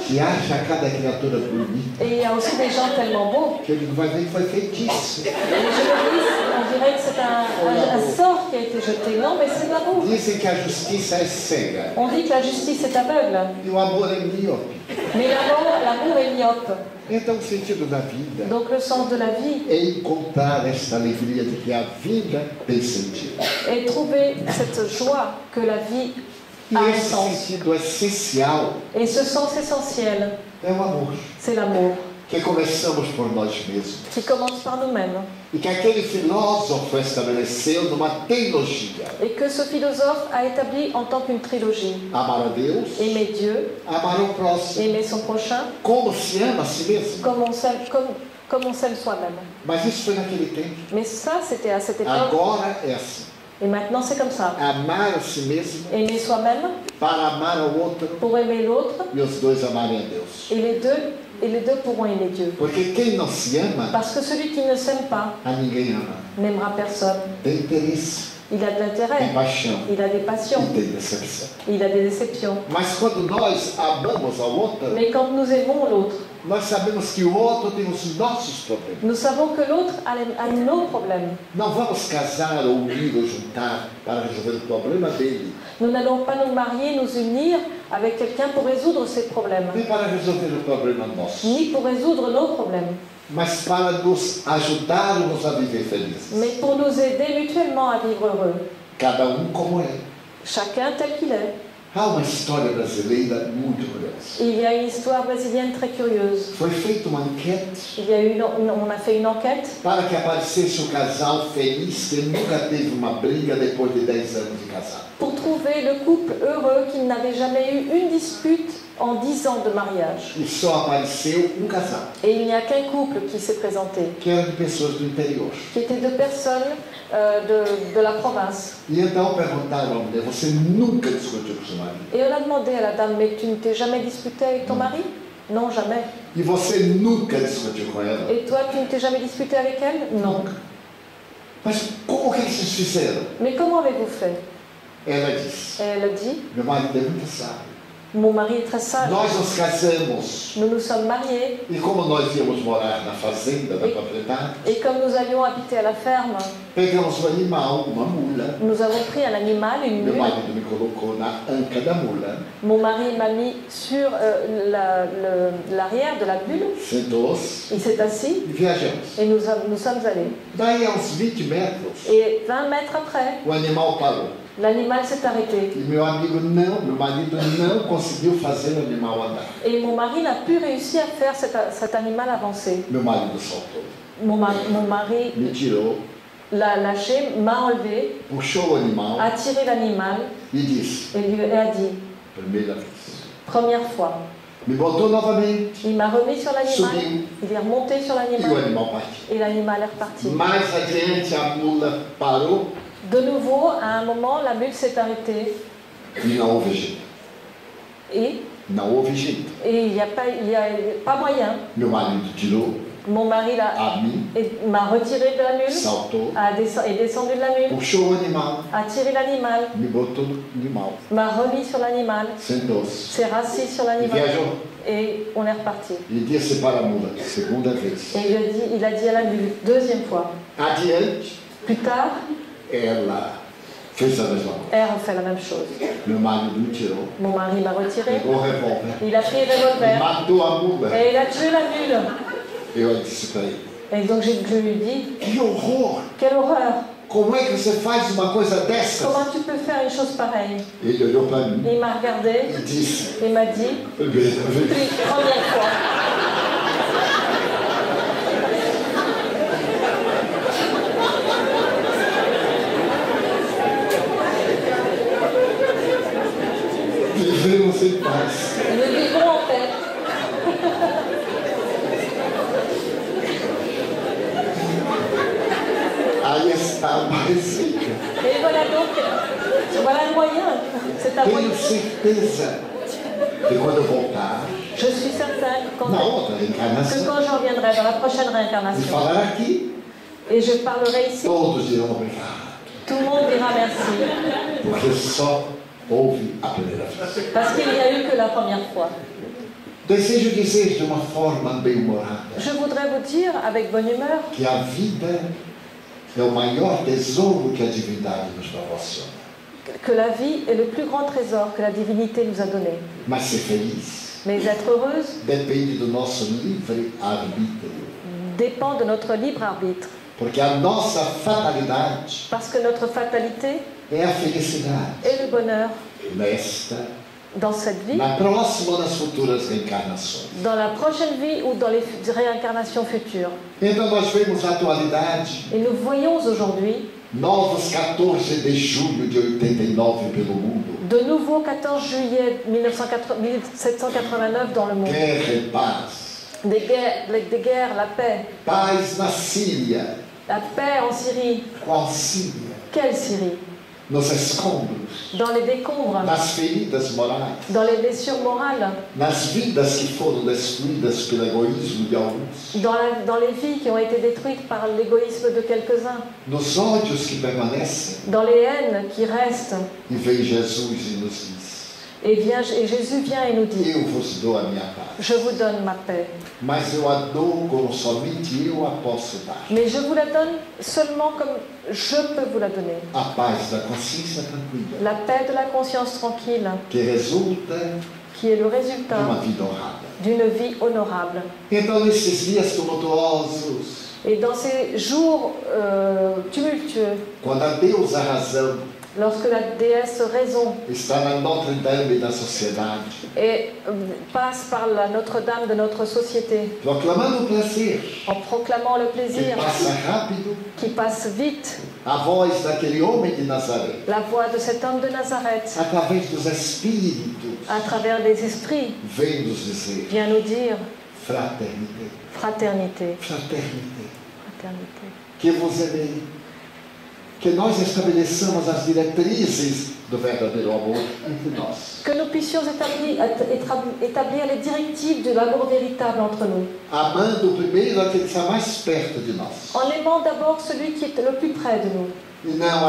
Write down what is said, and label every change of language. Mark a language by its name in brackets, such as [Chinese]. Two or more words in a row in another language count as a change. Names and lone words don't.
[Portuguese] que acha cada criatura bonita. [French] Et il y a aussi des gens tellement beaux. [Portuguese] Que ele vai ver que foi feitiço. [French] Et je me dis, on dirait que c'est un sort qui a été jeté. Non, mais c'est de l'amour. [Portuguese] Dizem que a justiça é cega [French] On dit que la justice est aveugle. [Portuguese] e o amor é míope. [French] Mais l'amour est myope. [Portuguese] Então o sentido da vida [French] Donc le sens de la vie [Portuguese] é encontrar esta alegria de que a vida tem sentido. [French] est trouver cette joie que la vie [Portuguese] E [French] a un [Portuguese] esse [French] sens. [Portuguese] sentido essencial [French] Et ce sens essentiel, [Portuguese] é o amor. [French] c'est l'amour, [Portuguese] Que começamos por nós mesmos. [French] qui commence par nous-mêmes. [Portuguese] E que aquele filósofo estabeleceu numa teologia. [French] Et que ce philosophe a établi en tant qu'une trilogie. [Portuguese] Amar a Deus, [French] Aimer Dieu, [Portuguese] amar o próximo. [French] aimer son prochain, [Portuguese] Como se ama a si mesmo. [French] comme on s'aime soi-même. [Portuguese] Mas isso foi naquele tempo. [French] Mais ça, c'était à cette époque. [Portuguese] Agora é assim. [French] Et maintenant, c'est comme ça. [Portuguese] Amar a si mesmo [French] Aimer soi-même [Portuguese] para amar ao outro [French] pour aimer l'autre, [Portuguese] e os dois amarem a Deus. [French] et les deux pourront aimer Dieu. [Portuguese] Porque quem não se ama, [French] Parce que celui qui ne s'aime pas [Portuguese] a ninguém ama. [French] n'aimera personne. [Portuguese] Tem interesse, [French] Il a de [Portuguese] tem [French] l'intérêt, [Portuguese] paixão [French] il a des passions, [Portuguese] e tem decepção. [French] il a des déceptions. [Portuguese] Mas quando nós amamos ao outro, [French] Mais quand nous aimons l'autre, [Portuguese] nós sabemos que o outro tem os nossos problemas. [French] nous savons que l'autre a nos problèmes. [Portuguese] Não vamos casar ou unir ou juntar para resolver o problema dele, [French] Nous n'allons pas nous marier, nous unir avec quelqu'un pour résoudre ses problèmes, [Portuguese] nem para resolver o problema nosso, [French] ni pour résoudre nos problèmes, [Portuguese] mas para nos ajudarmos a viver felizes. [French] mais pour nous aider mutuellement à vivre heureux, [Portuguese] Cada como é. [French] chacun tel qu'il est. [Portuguese] Há uma história brasileira muito curiosa. [French] Il y a une histoire brésilienne très curieuse. [Portuguese] Foi feita uma enquete [French] On a fait une enquête [Portuguese] para que aparecesse um casal feliz que nunca teve uma briga depois de 10 anos de casado. [French] pour trouver le couple heureux qui n'avait jamais eu une dispute en 10 ans de mariage. [Portuguese] E só apareceu um casal, [French] Et il n'y a qu'un couple qui s'est présenté, [Portuguese] que era de pessoas do interior. [French] qui était deux personnes de la province. [Portuguese] E então perguntaram à mulher: você nunca discutiu com seu marido? [French] Et on a demandé à la dame, mais tu ne t'es jamais disputé avec ton mari? Non, jamais. [Portuguese] E você nunca discutiu com ela? [French] Et toi, tu ne t'es jamais disputé avec elle? Non. [Portuguese] Mas como que eles fizeram? [French] Mais comment avez-vous fait? [Portuguese] Ela disse: [French] Et elle a dit, [Portuguese] meu marido é muito sábio. [French] Mon mari est très sage. [Portuguese] Nós nos casamos. [French] Nous nous sommes mariés. [Portuguese] E como nós íamos morar na fazenda da propriedade, [French] Et comme nous allions habiter à la ferme, [Portuguese] pegamos um animal, uma mula. [French] nous avons pris un animal, une [Portuguese] Meu [French] mule. [Portuguese] marido me colocou na anca da mula, [French] Mon mari m'a mis sur l'arrière de la mule. [Portuguese] sentou-se [French] Il s'est assis [Portuguese] e viajamos. [French] et nous sommes allés. [Portuguese] Daí a uns 20 metros, [French] Et 20 mètres après, [Portuguese] o animal parou. [French] l'animal s'est arrêté. [Portuguese] E meu marido não conseguiu fazer o animal andar. [French] Et mon mari n'a pu réussir à faire cet animal avancer. [Portuguese] Meu marido saltou, [French] Mon mari [Portuguese] me tirou, [French] l'a lâché, m'a enlevé, [Portuguese] puxou o animal [French] a tiré l'animal [Portuguese] e disse, [French] et lui a dit, [Portuguese] primeira vez. [French] première fois. [Portuguese] Me botou novamente, [French] Il m'a remis sur l'animal, [Portuguese] subiu [French] il est remonté sur [Portuguese] e o [French] l'animal [Portuguese] animal partiu. [French] et l'animal est reparti. [Portuguese] Mais adiante a mula parou [French] De nouveau, à un moment, la mule s'est arrêtée [Portuguese] e não houve jeito. [French] et [Portuguese] Não houve jeito. [French] il n'y a pas moyen. [Portuguese] Meu marido tirou [French] Mon mari [Portuguese] a mim, [French] m'a retiré de la mule, [Portuguese] saltou, [French] est descendu de la mule, [Portuguese] puxou o animal, [French] a tiré l'animal, [Portuguese] me botou no animal, [French] m'a remis sur l'animal, [Portuguese] sentou-se [French] s'est rassis sur [Portuguese] e [French] l'animal [Portuguese] viajou. [French] et on est reparti. [Portuguese] E disse para a mula, segunda vez. [French] Et il a dit à la mule, deuxième fois. [Portuguese] Adiante, [French] Plus tard, [Portuguese] ela fez a mesma coisa. [French] elle a fait la même chose. [Portuguese] Meu marido me tirou, [French] Mon mari m'a retiré, [Portuguese] pegou o revólver, [French] il a pris le revolver [Portuguese] matou a mula. [French] et il a tué la mule. [Portuguese] Eu disse para ele, [French] Et donc je lui ai dit, [Portuguese] que horror! [French] quelle horreur, [Portuguese] Como é que você faz uma coisa dessas? [French] comment tu peux faire une chose pareille? [Portuguese] Ele olhou para mim [French] Il m'a regardé [Portuguese] e disse, [French] et m'a dit, [Portuguese] primeira vez. [French] puis première fois. [Portuguese] Vivemos em paz. [French] Nous vivons en paix. [Portuguese] Aí está mais rica. [French] Et voilà donc, voilà le moyen. C'est un moyen. [Portuguese] Tenho certeza que quando eu voltar, [French] Je suis certaine [Portuguese] na outra [French] que [Portuguese] reencarnação, [French] quand je reviendrai dans la prochaine [Portuguese] e [French] réincarnation, [Portuguese] falar aqui, [French] et je parlerai ici, [Portuguese] todos dirão obrigado. [French] tout le monde dira merci. [Portuguese] Porque só houve a primeira vez. [French] Parce qu'il n'y a eu que la première fois. [Portuguese] Desejo dizer de uma forma bem-humorada [French] Je voudrais vous dire, avec bonne humeur, [Portuguese] que a vida é o maior tesouro que a divindade nos proporciona. [French] que la vie est le plus grand trésor que la divinité nous a donné. [Portuguese] Mas ser feliz [French] Mais être heureuse [Portuguese] depende do nosso livre-arbítrio. [French] dépend de notre libre arbitre. [Portuguese] Porque a nossa fatalidade [French] Parce que notre fatalité [Portuguese] é a felicidade. [French] est le bonheur [Portuguese] Nesta, [French] dans cette vie, [Portuguese] na próxima ou nas futuras reencarnações. [French] dans la prochaine vie ou dans les réincarnations futures. [Portuguese] Então nós vemos a atualidade, [French] Et nous voyons aujourd'hui [Portuguese] novos 14 de julho de 89 pelo mundo. [French] de nouveau 14 juillet 1789 dans le monde. [Portuguese] Guerra e paz. [French] Des guerres, la paix. [Portuguese] Paz na Síria. [French] La paix en Syrie. [Portuguese] Qual Síria? [French] Quelle Syrie? [Portuguese] Nos escombros, [French] Dans les décombres, [Portuguese] nas feridas morais, [French] dans les blessures morales, [Portuguese] nas vidas que foram destruídas pelo egoísmo de alguns, [French] dans les vies qui ont été détruites par l'égoïsme de quelques-uns, [Portuguese] nos ódios que permanecem. [French] dans les haines qui restent. [Portuguese] E vem Jesus e nos diz: [French] Et Jésus vient et nous dit, [Portuguese] eu vos dou a minha paz. [French] je vous donne ma paix. [Portuguese] Mas eu a dou como somente eu a posso dar. [French] Mais je vous la donne seulement comme je peux vous la donner. [Portuguese] A paz da consciência tranquila, [French] La paix de la conscience tranquille, [Portuguese] que resulta [French] qui est le [Portuguese] de uma [French] résultat [Portuguese] vida honrada. [French] d'une vie honorable. [Portuguese] Então, nesses dias tumultuosos, [French] Et dans ces jours tumultueux, [Portuguese] quando a Deus a razão [French] lorsque la déesse raison [Portuguese] está na Notre-Dame da sociedade, [French] et passe par la Notre-Dame de notre société, [Portuguese] proclamando o prazer [French] en proclamant le [Portuguese] que [French] plaisir [Portuguese] passa rápido, [French] qui passe vite, [Portuguese] a voz daquele homem de Nazaré, [French] la voix de cet homme de Nazareth, [Portuguese] através dos Espíritos, [French] à travers les esprits, [Portuguese] vem nos dizer: [French] vient nous dire fraternité, fraternité, fraternité, fraternité. [Portuguese] que vos amei, que nós estabeleçamos as diretrizes do verdadeiro amor entre nós, [French] Que nous puissions établir les directives de l'amour véritable entre nous, [Portuguese] amando primeiro aquele que está mais perto de nós, [French] en aimant d'abord celui qui est le plus près de nous,